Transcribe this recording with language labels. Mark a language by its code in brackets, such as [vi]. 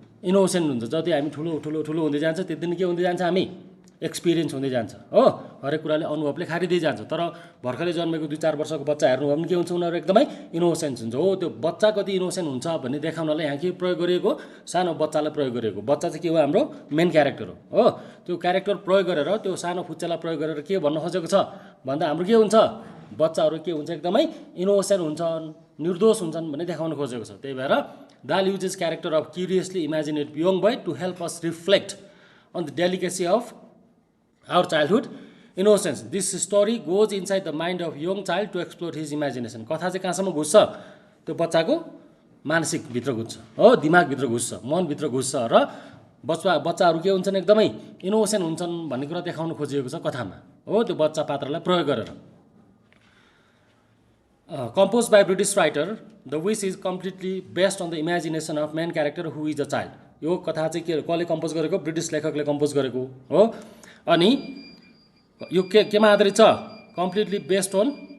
[ne] Innocent हुन्छ जति हामी ठुलो ठुलो ठुलो हुँदै जान्छ त्यति नै के हुँदै जान्छ हामी एक्सपिरियन्स हुँदै जान्छ हो हरेक कुराले अनुभवले खारिँदै जान्छ तर भर्खरै जन्मेको 2-4 वर्षको बच्चा हेर्नुभयो भने के हुन्छ उनीहरू एकदमै इनोसेन्स हुन्छ हो त्यो बच्चा कति इनोसेन्ट हुन्छ भन्ने देखाउनलाई यहाँ के प्रयोग गरिएको सानो बच्चालाई प्रयोग गरिएको बच्चा चाहिँ के हो हाम्रो मेन क्यारेक्टर हो त्यो क्यारेक्टर प्रयोग गरेर त्यो सानो फुच्चालाई प्रयोग गरेर के भन्न खोजेको छ भन्दा हाम्रो के हुन्छ बच्चाहरू के हुन्छ एकदमै इनोसेन्ट हुन्छन् निर्दोष हुन्छन् भन्ने देखाउन खोजेको छ त्यही भएर [en] Dahl uses character of curiously imaginative young boy to help us reflect on the delicacy of our childhood innocence. This story goes inside the mind of young child to explore his imagination. [ne] कथा चाहिँ कहाँसम्म घुस्छ त्यो बच्चाको मानसिक भित्र घुस्छ हो दिमागभित्र घुस्छ मनभित्र घुस्छ र बच्चाहरू के हुन्छन् एकदमै इनोसेन्ट हुन्छन् भन्ने कुरा देखाउन खोजिएको छ कथामा हो त्यो बच्चा पात्रलाई प्रयोग गरेर [en] composed by British writer the wish is completely based on the imagination of main character who is a child [ne] यो कथा चाहिँ के कसले कम्पोज गरेको ब्रिटिस लेखकले कम्पोज गरेको हो अनि यो केमा आधारित छ [en] completely based on